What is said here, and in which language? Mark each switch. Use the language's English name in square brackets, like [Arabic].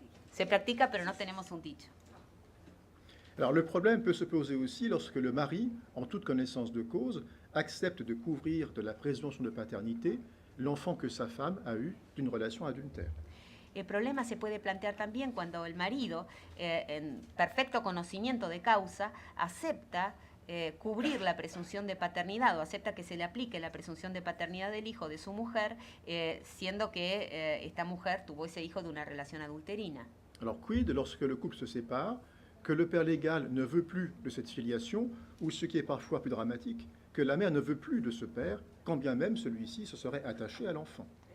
[Spanish] Se practica, pero no tenemos un dicho. [French] Alors le problème peut se poser aussi lorsque le mari, en toute connaissance de cause, accepte de couvrir de la présomption de paternité l'enfant que sa femme a eu d'une relation adultère. [Spanish] El problema se puede plantear también cuando el marido, en perfecto conocimiento de causa, acepta cubrir la presunción de paternidad o acepta que se le aplique la presunción de paternidad del hijo de su mujer, siendo que esta mujer tuvo ese hijo de una relación adulterina. [French] Alors quid lorsque le couple se sépare, que le père légal ne veut plus de cette filiation, ou ce qui est parfois plus dramatique, que la mère ne veut plus de ce père, quand bien même celui-ci se serait attaché à l'enfant.